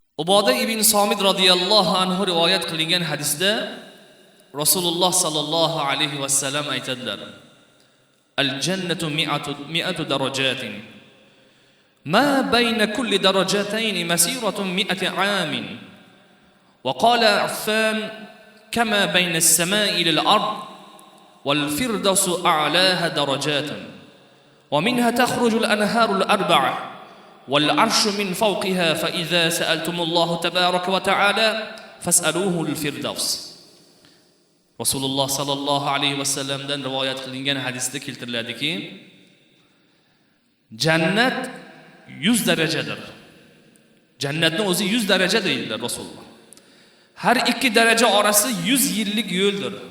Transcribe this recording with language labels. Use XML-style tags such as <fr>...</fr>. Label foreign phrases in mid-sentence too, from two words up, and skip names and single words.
<uz>Uboda ibn Somit</uz> <ar>رضي الله عنه</ar> <uz>rivoyat qilingan hadisda Rasululloh</uz> <ar>صلى الله عليه وسلم</ar> <uz>aytadilar:</uz> <ar>الجنة مائة درجة. ما بين كل درجتين مسيرة مائة عام. وقال عفان كما بين السماء إلى الأرض والفردوس أعلاها درجة. ومنها تخرج الأنهار الأربعة والعرش من فوقها فإذا سألتم الله تبارك وتعالى فاسألوه الفردوس.</ar> <uz>Rasululloh</uz> <ar>صلى الله عليه</ar> <uz>vasallamdan rivoyat qilingan hadisda keltiriladiki, jannat 100 darajadir. Jannatning o'zi 100 daraja deydilar Rasululloh. Har ikki daraja orasi 100 yillik yo'ldir.</uz>